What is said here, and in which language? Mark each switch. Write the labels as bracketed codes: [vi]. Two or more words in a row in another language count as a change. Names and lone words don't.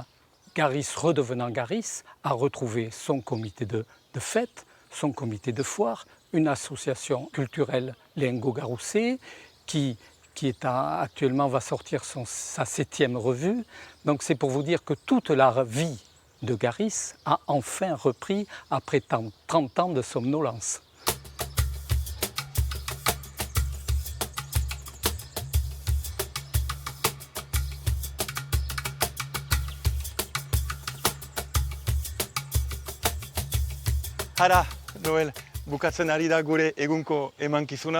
[fr] Garis, redevenant Garis, a retrouvé son comité de fête, son comité de foire, une association culturelle Léengo-Garousset qui actuellement va sortir sa 7e revue. Donc c'est pour vous dire que toute la vie de Garis a enfin repris après 30 ans de somnolence. [eu] Hara, Noel, bukatzen ari da gure egunko emankizuna.